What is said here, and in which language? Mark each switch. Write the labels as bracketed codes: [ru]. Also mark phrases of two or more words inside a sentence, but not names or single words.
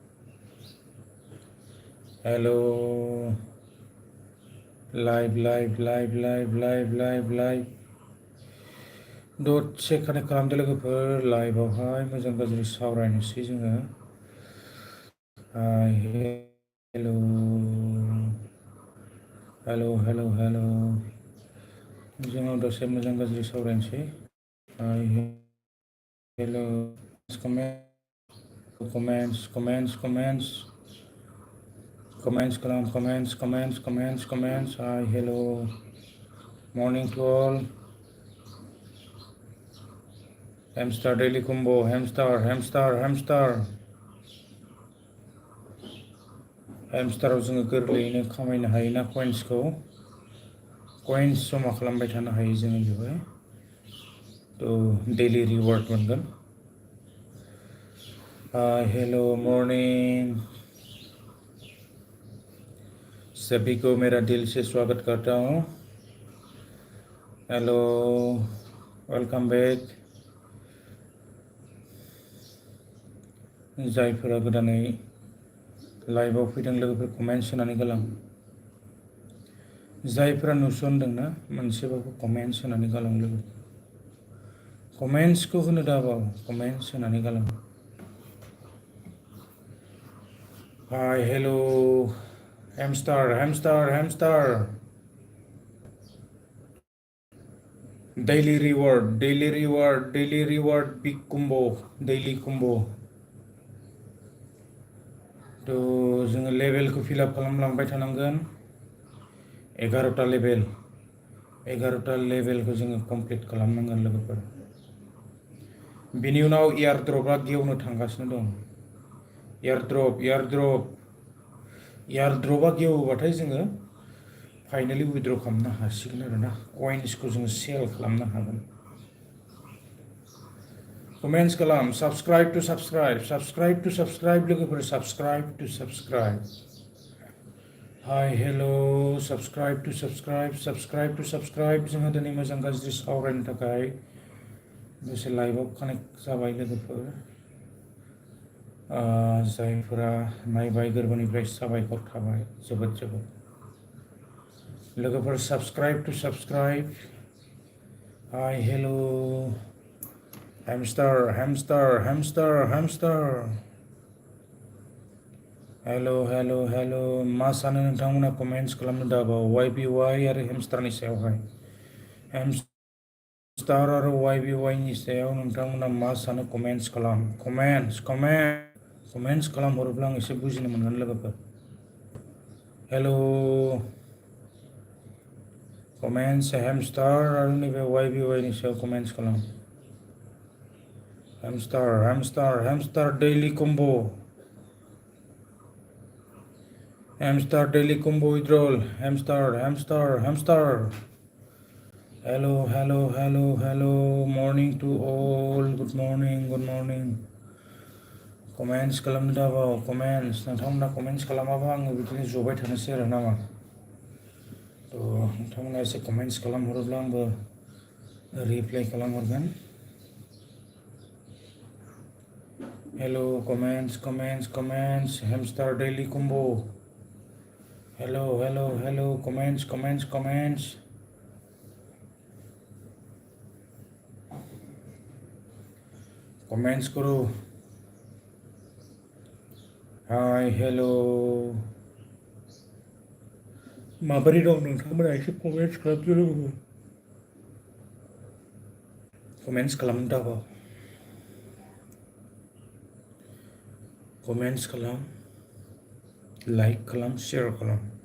[brx] हेलो लाइव दसे कानेक्ट खालामदो लोगोफोर लाइभआवहाय मोजां गाज्रि सावरायनोसै जोङो [en] hi hello [brx] जोङो दसे मोजां गाज्रि सावरायनोसै [en] hi hello, comments, comments, comments, comments, comments, comments, comments, comments, comments. Hi, hello, morning to all. Hamster daily combo, hamster, hamster, hamster. [brx] Hamster जोङो गोरलैयैनो खामायनो हायोना कइन्सखौ कइन्स जमा खालामबाय थानो हायो जोङो बेवहाय थ' [en] daily reward [brx] मोनगोन [en] hello morning [hi] सभी को मेरा दिल से स्वागत करता हूँ [en] hello welcome back [brx] जायफोरा गोदानै लाइभआव फैदों लोगोफोर कमेन्ट्स होनानै गालां जायफोरा नुसनदोंना मोनसेबाबो कमेन्ट्स होनानै गालां लोगो कमेन्ट्सखौ होनो दाबाव कमेन्ट्स होनानै गालां [en] hi hello hamster hamster hamster daily reward daily reward daily reward big combo daily combo [brx] थ' जोङो लेभेलखौ फिलआप खालामलांबाय थानांगोन 11टा लेभेलखौ जोङो कमप्लिट खालामनांगोन लोगोफोर बिनि उनाव एयारड्रपआ गेवनो थांगासिनो दं एयारड्रपआ गेवोबाथाय जोङो [en] finally withdraw [brx] खालामनो हासिगोन आरोना कइन्सखौ जोङो सेल खालामनो हागोन कमेन्ट्स खालाम [en] subscribe to subscribe [brx] लोगोफोर [en] subscribe to subscribe hi hello subscribe to subscribe [brx] जोङो दिनै मोजां गाज्रि सावरायनो थाखाय दसे लाइभआव कानेक्ट जाबाय लोगोफोर जायफोरा नायबाय गोरबोनिफ्राय साबायखर थाबाय जोबोद लोगोफोर [en] subscribe to subscribe hi hello hamster [brx] हेलो मा सानो नोंथांमोना कमेन्ट्स खालामनो दाबाव YBY आरो हेमस्टारनि सायावहाय हेमस्टार आरो YBY नि सायाव नोंथांमोना मा सानो कमेन्ट्स खालाम कमेन्ट्स खालामहरोब्ला आं एसे बुजिनो मोनगोन लोगोफोर हेलो कमेन्ट्स हेमस्टार आरो नैबे YBY नि सायाव कमेन्ट्स खालाम [en] hamster daily combo hamster daily combo withdrawal hamster hello morning to all good morning [brx] comments खालामनो दाबाव comments नोंथांमोना comments खालामाबा आङो बिदिनो जबाय थानोसै आरो नामा थ' नोंथांमोना एसे comments खालामहरोब्ला आंबो रिप्लाइ खालामहरगोन [en] hello comments hamster daily combo hello comments [brx] करो [en] hi hello [brx] माबोरै दं नोंथांमोना एसे कमेन्ट्स खालामदो लोगोफोर कमेन्ट्स खालामनो दाबाव कमेन्ट्स खालाम लाइक खालाम शेयार खालाम